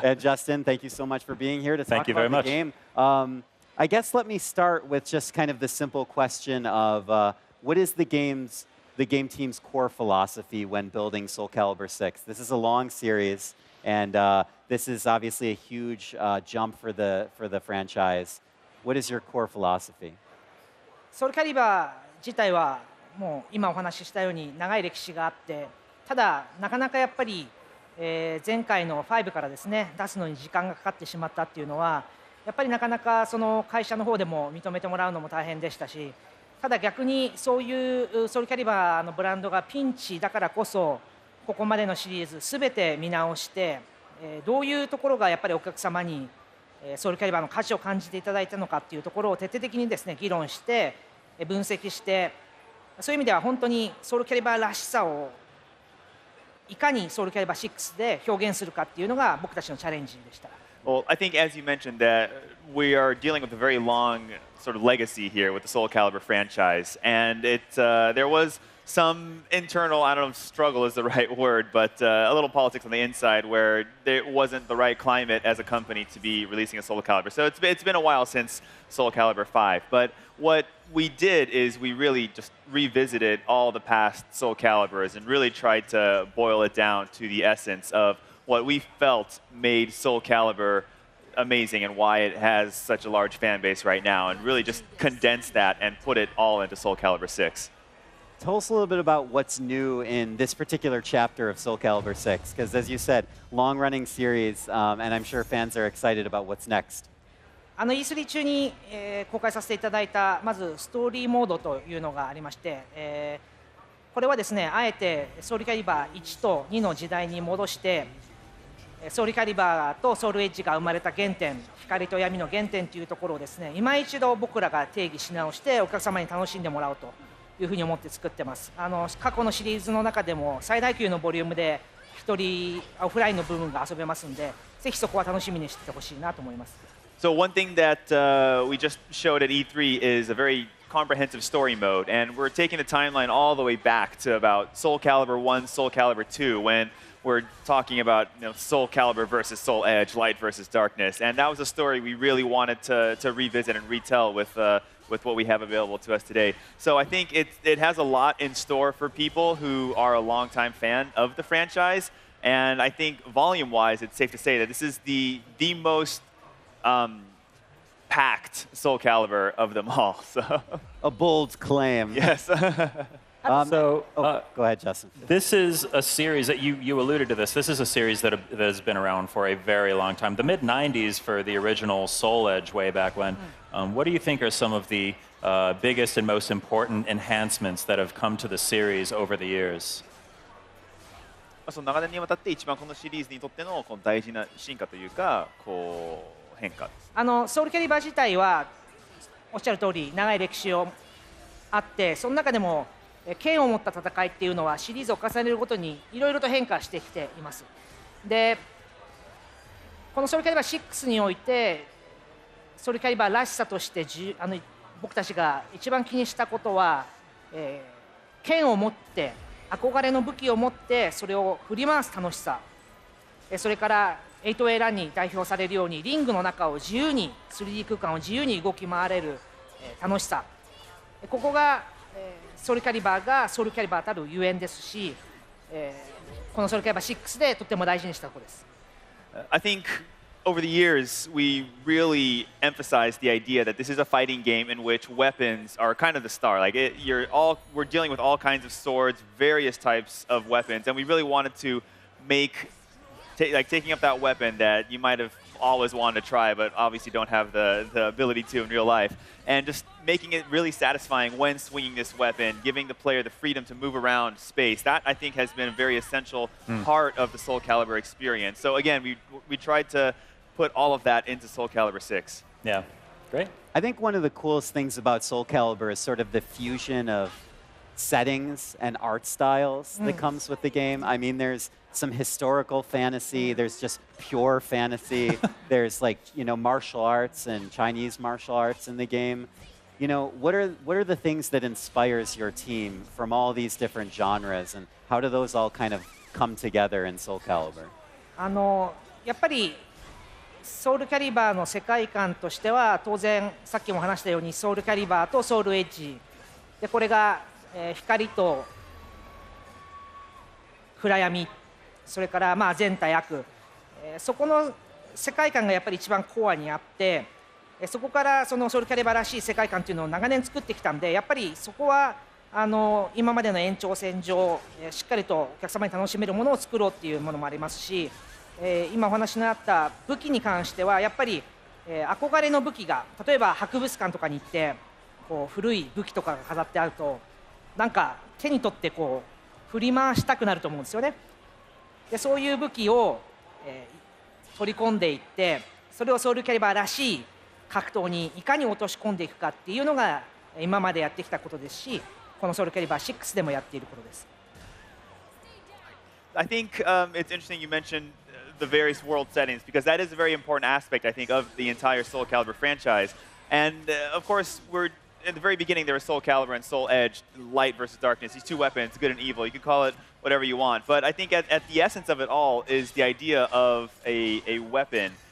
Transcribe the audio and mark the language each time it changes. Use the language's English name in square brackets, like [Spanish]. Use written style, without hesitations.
[English] And Justin, thank you so much for being here to talk about the game. I guess let me start with just kind of the simple question of what is the game team's core philosophy when building Soul Calibur 6? This is a long series, and this is obviously a huge jump for the franchise. What is your core philosophy? [Japanese] ソウルキャリバー自体はもう今お話ししたように長い歴史があって、ただなかなかやっぱり、前回の5からですね出すのに時間がかかってしまったっていうのはやっぱりなかなかその会社の方でも認めてもらうのも大変でしたし、ただ逆にそういうソウルキャリバーのブランドがピンチだからこそここまでのシリーズすべて見直して、どういうところがやっぱりお客様にソウルキャリバーの価値を感じていただいたのかっていうところを徹底的にですね議論して分析して、そういう意味では本当にソウルキャリバーらしさをいかにソウルキャリバー6で表現するかっていうのが僕たちのチャレンジでした。 [English] Well, I think as you mentioned that we are dealing with a very long sort of legacy here with the Soul Calibur franchise, and there was some internal, I don't know if struggle is the right word, but a little politics on the inside where there wasn't the right climate as a company to be releasing a Soul Calibur. So it's been a while since Soul Calibur 5, but what we did is we really just revisited all the past Soul Caliburs and really tried to boil it down to the essence of what we felt made Soul Calibur amazing and why it has such a large fan base right now, and really just condense that and put it all into Soul Calibur 6. Tell us a little bit about what's new in this particular chapter of Soul Calibur 6, because as you said, long-running series, and I'm sure fans are excited about what's next. [Japanese] E3 中に、公開させていただいたまずストーリーモードというのがありまして、これはですねあえてソウルキャリバー1と2の時代に戻してソウルキャリバーとソウルエッジが生まれた原点、光と闇の原点というところをですね今一度僕らが定義し直してお客様に楽しんでもらおうというふうに思って作ってます。過去のシリーズの中でも最大級のボリュームで一人オフラインの部分が遊べますので、ぜひそこは楽しみにしててほしいなと思います。 [English] So one thing that we just showed at E3 is a very comprehensive story mode, and we're taking the timeline all the way back to about Soul Calibur 1, Soul Calibur 2, when we're talking about Soul Calibur versus Soul Edge, light versus darkness, and that was a story we really wanted to revisit and retell with what we have available to us today. So I think it has a lot in store for people who are a longtime fan of the franchise, and I think volume-wise, it's safe to say that this is the most packed Soul Calibur of them all. So A bold claim. yes. Go ahead, Justin. This is a series that you alluded to this. This is a series that has been around for a very long time. The mid-90s for the original Soul Edge way back when. What do you think are some of the biggest and most important enhancements that have come to the series over the years? [Japanese] その長年にわたって一番このシリーズにとってのこの大事な進化というかこう変化。ソウルキャリバー自体はおっしゃる通り長い歴史をあって、その中でも剣を持った戦いっていうのはシリーズを重ねるごとにいろいろと変化してきています。でこのソウルキャリバー6においてソウルキャリバーらしさとして僕たちが一番気にしたことは、剣を持って憧れの武器を持ってそれを振り回す楽しさ、それから8A ランに代表されるようにリングの中を自由に 3D 空間を自由に動き回れる楽しさ、ここがソウルキャリバーがソウルキャリバーたるゆえんですし、このソウルキャリバー6でとっても大事にしたところです。 [English] I think over the years we really emphasized the idea that this is a fighting game in which weapons are kind of the star. Like we're dealing with all kinds of swords, various types of weapons, and we really wanted to make taking up that weapon that you might have always wanted to try but obviously don't have the ability to in real life, and just making it really satisfying when swinging this weapon, giving the player the freedom to move around space. That I think has been a very essential part of the Soul Calibur experience. So again, we tried to put all of that into Soul Calibur 6. Yeah, great. I think one of the coolest things about Soul Calibur is sort of the fusion of settings and art styles that comes with the game. I mean, there's some historical fantasy. There's just pure fantasy. There's like, you know, martial arts and Chinese martial arts in the game. You know, what are the things that inspires your team from all these different genres, and how do those all kind of come together in Soul Calibur? [Japanese] やっぱりソウルキャリバーの世界観としては当然さっきも話したようにソウルキャリバーとソウルエッジでこれが、光と暗闇それからまあ善対悪、そこの世界観がやっぱり一番コアにあってそこからそのソウルキャリバーらしい世界観というのを長年作ってきたんでやっぱりそこは今までの延長線上しっかりとお客様に楽しめるものを作ろうっていうものもありますし今お話のあった武器に関してはやっぱり憧れの武器が例えば博物館とかに行ってこう古い武器とかが飾ってあるとなんか手に取ってこう振り回したくなると思うんですよね。でそういう武器を、取り込んでいってそれをソウルキャリバーらしい格闘にいかに落とし込んでいくかっていうのが今までやってきたことですしこのソウルキャリバー6でもやっていることです。 [English] I think it's interesting you mentioned the various world settings because that is a very important aspect, I think, of the entire Soul Calibur franchise. And of course, we're in the very beginning there was Soul Calibur and Soul Edge, light versus darkness. These two weapons, good and evil. You can call it whatever you want. But I think at the essence of it all is the idea of a weapon.